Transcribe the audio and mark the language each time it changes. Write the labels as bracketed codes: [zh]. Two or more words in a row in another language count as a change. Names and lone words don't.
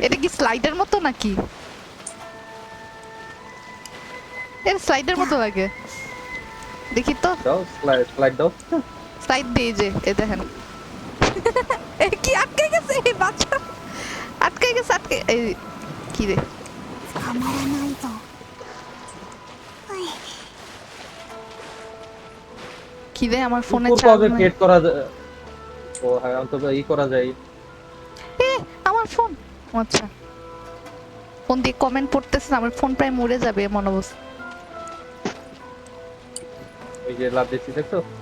[bn] এটা কি স্লাইডের মতো নাকি এর স্লাইডের মতো লাগে দেখি তো দাও স্লাইড দাও। স্লাইড দিয়ে যে এই দেখেন এই কি আটকে গেছে এই বাচ্চা আটকে গেছে এই কি রে [ja] 捕まらないぞ。はい、 [bn] কি রে আমার ফোনে উপর চার্জ কবে নাই ক্রিয়েট করা যায়? ও হ্যাঁ, তো ই করা যায়। এ আমার ফোন আচ্ছা ফোন দিয়ে কমেন্ট পড়তেছেন আমার ফোন প্রায় মরে যাবে এমন অবস্থা ওই যে লাভ দিচ্ছি দেখছো?